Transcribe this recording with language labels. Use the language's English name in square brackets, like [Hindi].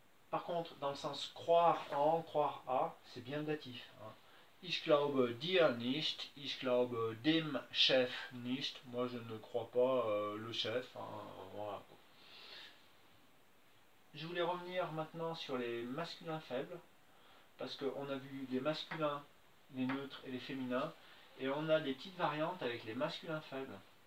[French] Par contre, dans le sens croire en, croire à, c'est bien le datif. Hein. [German] Ich glaube dir nicht, ich glaube dem Chef nicht. [French] Moi, je ne crois pas le chef. Hein, voilà. Je voulais revenir maintenant sur les masculins faibles, parce qu'on a vu les masculins, les neutres et les féminins, et on a des petites variantes avec les masculins faibles.